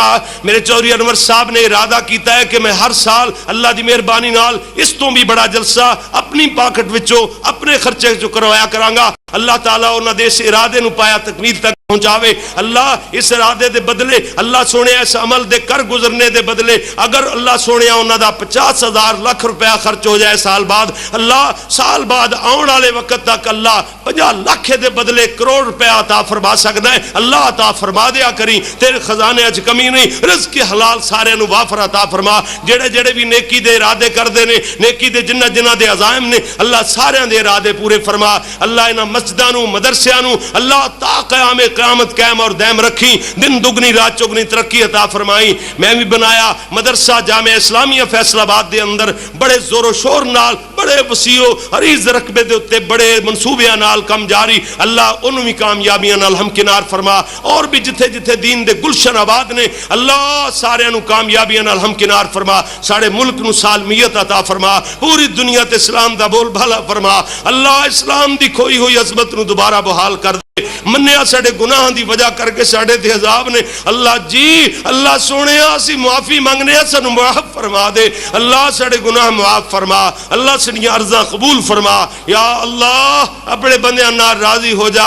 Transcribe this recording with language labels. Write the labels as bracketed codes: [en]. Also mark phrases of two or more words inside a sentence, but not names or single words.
[pa] میرے چودھری انور صاحب نے ارادہ کیتا ہے کہ میں ہر سال اللہ دی مہربانی نال اس تو بھی بڑا جلسہ اپنی پاکٹ وچوں اپنے خرچے چوں کروایا کرانگا۔ اللہ تعالیٰ انہاں دے اس ارادے نو پایا تکمیل تک پہنچاوے۔ اللہ اس ارادے دے بدلے، اللہ سونے اس عمل دے کر گزرنے دے بدلے اگر اللہ سونے انہاں دا 50,000 لاکھ روپیہ خرچ ہو جائے سال بعد، اللہ سال بعد آن والے وقت تک اللہ 50 لاکھ دے بدلے کروڑ روپیہ عطا فرما سکتا ہے۔ اللہ عطا فرما دیا کری، تیرے خزانے اچ کمی نہیں، رزق حلال سارے نو وافر عطا فرما۔ جڑے جڑے بھی نیکی دے ارادے کردے نے، نیکی دے جنہ جنہ دے عزائم نے، اللہ سارے دے ارادے پورے فرما۔ اللہ انہاں مسجداں نو مدرسیاں نو اللہ تا قیام قیامت قائم اور دائم رکھی، دن دگنی رات چگنی ترقی عطا فرمائی۔ میں بھی بنایا مدرسہ جامعہ اسلامیہ فیصل آباد دے اندر بڑے زور و شور نال، بڑے وسیع و عریض رقبے دے اتے بڑے منصوبیاں نال کم جاری۔ اللہ انہوں بھی کامیابیاں نال ہمکنار فرما، اور بھی جتھے جتھے دین دے گلشن آباد نے اللہ سارے انہوں کامیابیاں نال ہمکنار فرما۔ سارے ملک نو سالمیت عطا فرما، پوری دنیا تے اسلام دا بول بھالا فرما۔ اللہ اسلام دی کھوئی ہوئی عظمت نو دوبارہ بحال کر دے۔ منیا ساڑے گناہ دی وجہ کر کے ساڑے تے عذاب نے، اللہ جی اللہ سونے اسی معافی مانگنے سانو معاف فرما دے۔ اللہ ساڑے گناہ معاف فرما، اللہ سڑیاں عرضاں قبول فرما۔ یا اللہ اپنے بندیاں نال راضی ہو جا،